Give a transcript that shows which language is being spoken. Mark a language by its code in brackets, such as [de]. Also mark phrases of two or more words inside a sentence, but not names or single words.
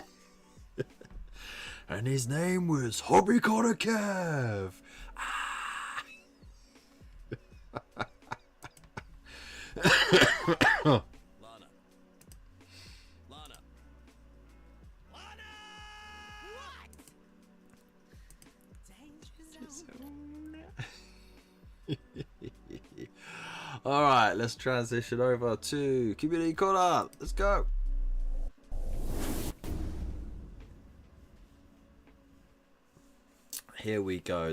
[en] And his name was Hobby Corner Kev. Ah. Lana. Lana. Lana! What? Danger zone. Alright, let's transition over to Community Corner. Let's go. Here we go.